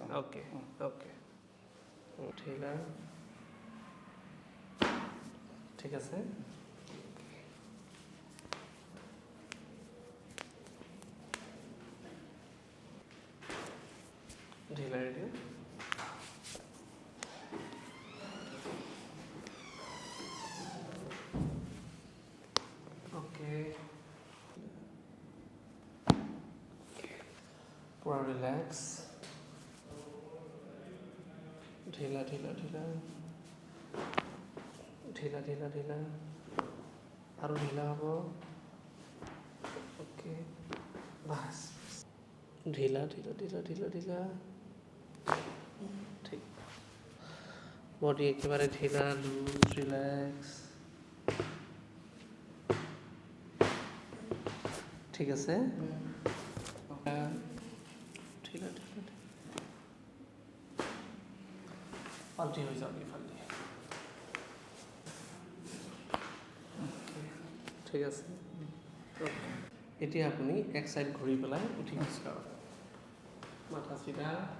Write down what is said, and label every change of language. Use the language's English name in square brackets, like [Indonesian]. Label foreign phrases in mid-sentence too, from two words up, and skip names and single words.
[Assamese] অ'কে ঠিক আছে ঢিলা ৰেডি [Hindi] पूरा रिलैक्स ढीला और ढीला हम ओके बस ढीला ठीक बॉडी एकेबारे ढीला [English] loose relax [Hindi] ठीक [Assamese] আছে পাল্টি হৈ যাওক ইফালে ঠিক আছে এতিয়া আপুনি এক সাইড ঘূৰি পেলাই উঠি খোজকাঢ়ক মাথা চিধা